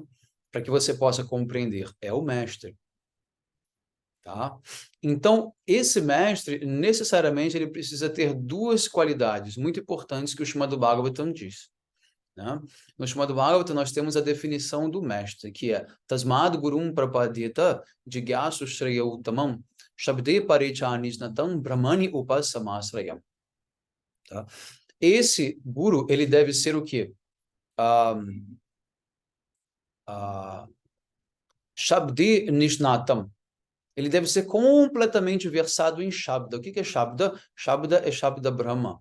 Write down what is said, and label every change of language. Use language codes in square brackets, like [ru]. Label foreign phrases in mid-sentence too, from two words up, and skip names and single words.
[pt] Para que você possa compreender. É o mestre. Tá? Então, esse mestre, necessariamente, ele precisa ter 2 qualidades muito importantes que o Srimad Bhagavatam diz. Né? No Srimad Bhagavatam, nós temos a definição do mestre, que é [sa] Tasmad Gurum Prapadyata Jigyasu Shreya Uttamam Shabde Parichanisnatam Brahmani Upasamasrayam. [pt] Tá? Esse guru, ele deve ser o quê? [sa] Shabde Nishnatam. [pt] Ele deve ser completamente versado em Shabda. O que é Shabda? Shabda é [sa] Shabda Brahma.